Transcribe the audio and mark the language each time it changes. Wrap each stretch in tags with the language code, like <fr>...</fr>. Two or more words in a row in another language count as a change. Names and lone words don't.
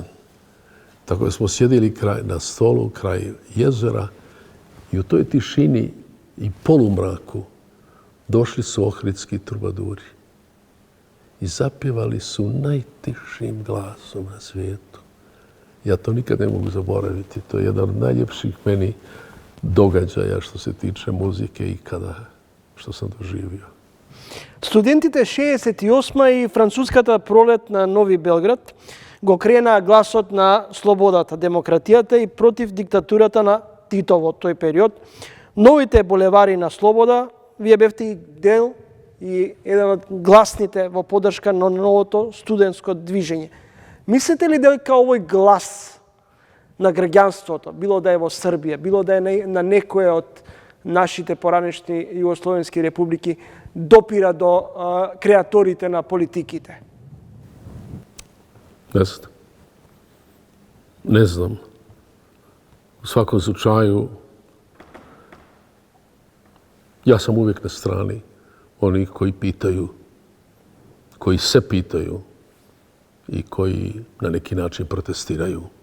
<hr>Tako da smo sjedili na stolu kraj jezera i u toj tišini i polumraku došli su ohridski trubaduri i zapjevali su najtišim glasom na svijetu. Ja to nikad ne mogu zaboraviti. To je jedan od najljepših meni događaja što se tiče muzike ikada što sam doživio.</hr> <mk>Студентите 68 и француската пролет на Нови Белград го кренаа гласот на слободата, демократијата и против диктатурата на Тито во тој период. Новите булевари на слобода, вие бевте и дел и еден од гласните во поддршка на новото студентско движење. Мислите ли дека овој глас на граѓанството, било да е во Србија, било да е на некоја од нашите поранешни југословенски републики, допира до креаторите на политиките?</mk> <hr>Ne znam. U svakom slučaju, ja sam uvijek na strani onih koji pitaju, koji se pitaju i koji na neki način protestiraju.</hr>